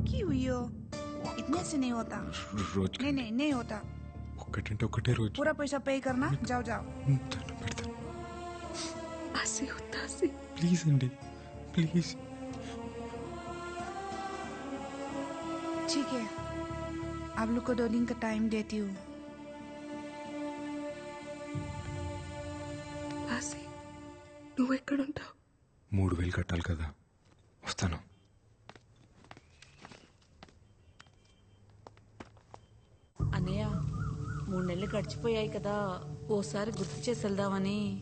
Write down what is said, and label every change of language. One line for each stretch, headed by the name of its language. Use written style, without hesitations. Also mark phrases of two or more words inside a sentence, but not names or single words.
Hindi: हुई हो? इतने से नहीं होता।
Telugu: రోజు
Hindi: नहीं नहीं नहीं होता।
Telugu: ఒక్కటంటే ఒకటే రోజు
Hindi: पूरा पैसा पे करना। जाओ जाओ।
Telugu: దండం పెడతాను. ఆసి వద్దా ఆసి? ప్లీజ్ అండి ప్లీజ్.
Hindi: ठीक है, आप लोग को 2 दिन का टाइम देती हूँ।
Telugu: ఆసి నువ్వు ఎక్కడుంటావు? 3000 కట్టాలి కదా, వస్తాను. అన్నయ్య 3 నెలలు గడిచిపోయాయి కదా, ఓసారి గుర్తు చేసి వెళ్దామని.